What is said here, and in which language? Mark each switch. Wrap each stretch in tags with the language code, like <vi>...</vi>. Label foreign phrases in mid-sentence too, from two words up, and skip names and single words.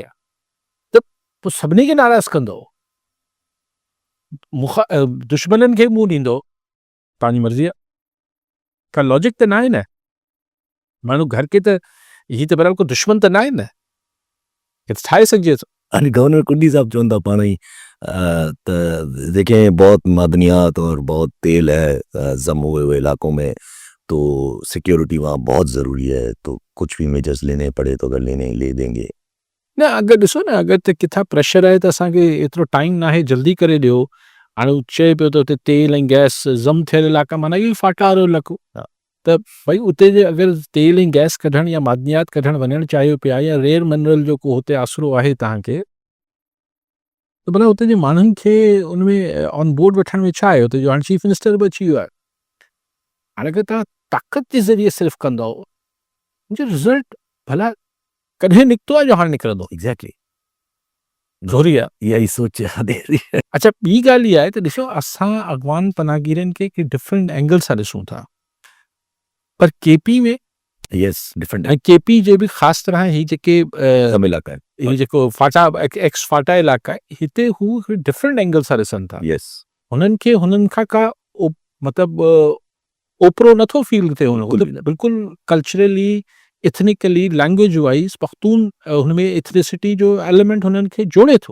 <sd>त पोइ सभिनी खे नाराज़ कंदो, दुश्मननि खे मुंहुं ॾींदो, तव्हांजी मर्ज़ी आहे। का लॉजिक त न आहे न। माण्हू घर के त हीअ त बराबरि को दुश्मन त न आहे न, ठाहे सघिजे थो। हाणे गवर्नर कुंडी साहब चवनि था पाण ई त</sd> <ur>دیکھیں بہت معدنیات اور بہت تیل ہے جم ہوئے ہوئے علاقوں میں، تو سکیورٹی وہاں بہت ضروری ہے، تو کچھ بھی میجرز لینے پڑے تو اگر لینے لے دیں گے.</ur> <sd>न, अगरि ॾिसो न, अगरि त किथां प्रेशर आहे त असांखे एतिरो टाइम न आहे, जल्दी करे ॾियो। हाणे हू चए पियो त उते तेल ऐं गैस ज़म थियल इलाइक़ा, माना इहो फाटा वारो इलाइक़ो, त भई उते जे अगरि तेल ऐं गैस कढणु या मादनियात कढणु वञणु चाहियो पिया, या</sd> <en>rare mineral</en> <sd>जो को हुते आसिरो आहे तव्हांखे, त भला हुते जे माण्हुनि खे उन में</sd> <en>on board</en> <sd>वठण में छा आहे? हुते जो हाणे</sd> <en>chief minister</en> <sd>बि अची वियो आहे। हाणे अगरि तव्हां ताक़त जे ज़रिए सिर्फ़ु कंदव, हुनजो रिज़ल्ट भला कॾहिं निकितो आहे जो हाणे निकिरंदो? एग्जैक्टली ज़रूरी आहे। इहा ई सोच यादि रही है। अच्छा, ॿी ॻाल्हि इहा आहे त ॾिसो, असां अॻवान पनाहगीरनि खे हिकु</sd> <en>different angle</en> <sd>सां ॾिसूं था, पर केपी में</sd> <en>yes different</en> <sd>ऐं केपी जे बि ख़ासि तरह ही जेके</sd> <ur>کم علاقہ ہے.</ur> <sd>ही जेको फाटा एक्स फाटा इलाइक़ा आहे, हिते हू</sd> <en>different angle</en> <sd>सां ॾिसनि था। यस हुननि खे हुननि खां का मतिलबु ओतिरो नथो फील थिए हुन बिल्कुलु कल्चरली, इथनिकली,</sd> <en>language wise</en> <sd>पख्तून हुन में एथनिसिटी जो एलिमेंट हुननि खे जोड़े थो।</sd>